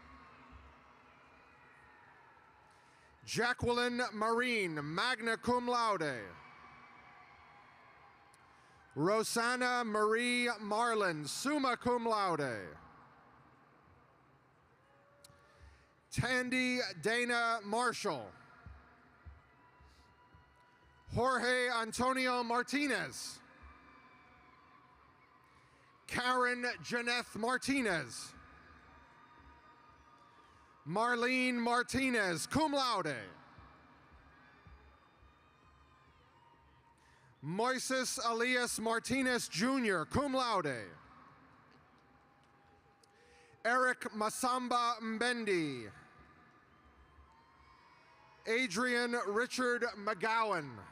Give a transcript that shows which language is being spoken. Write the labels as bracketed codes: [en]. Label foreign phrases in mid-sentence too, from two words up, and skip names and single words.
[en] Jacqueline Marine, [la] magna cum laude. [en] Rosanna Marie Marlin, [la] summa cum laude. [en] Tandy Dana Marshall. Jorge Antonio Martinez. Karen Janeth Martinez. Marlene Martinez, [la] cum laude. [en] Moises Elias Martinez Jr., [la] cum laude. [en] Eric Masamba Mbendi. Adrian Richard McGowan.